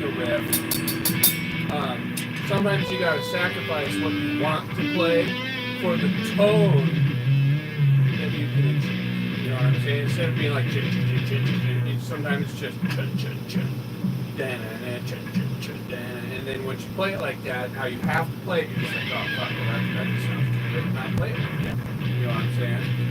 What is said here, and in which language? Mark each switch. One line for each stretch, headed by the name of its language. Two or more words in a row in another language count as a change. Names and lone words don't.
English: a riff, sometimes you gotta sacrifice what you want to play for the tone that you can achieve. You know what I'm saying? Instead of being like chin chin chin chin chin, sometimes it's just chin chin chin, dan dan chin chin chin dan. And then once you play it like that, how you have to play it, you're just like, oh fuck, well, that just sounds too good to not play it like that. You know what I'm saying?